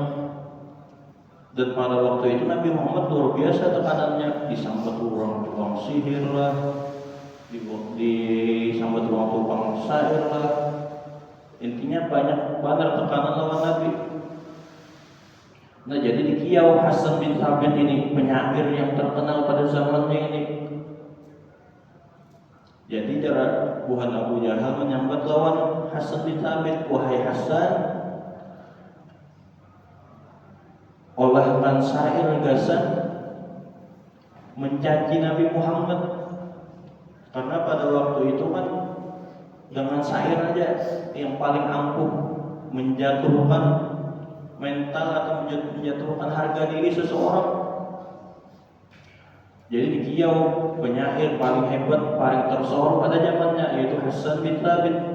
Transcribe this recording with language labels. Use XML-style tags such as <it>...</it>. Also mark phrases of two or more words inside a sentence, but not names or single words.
<id>Dan pada waktu itu Nabi Muhammad luar biasa tekanannya, disambut orang tukang sihir lah, disambut orang tukang syair lah. Intinya banyak banget tekanan lawan Nabi. Nah, jadi di Kiau Hasan bin Thabit ini penyair yang terkenal pada zamannya ini.</id> <bjn>Jadi cara buhan Abu Jahal menyambat lawan Hasan bin Thabit, wahai Hasan, olahkan syair gasan mencaci Nabi Muhammad.</bjn> <id>Karena pada waktu itu kan dengan syair aja yang paling ampuh menjatuhkan mental atau menjatuhkan harga diri seseorang. Jadi di Kiau penyair paling hebat, paling tersohor pada zamannya yaitu Hasan bin Thabit.</id>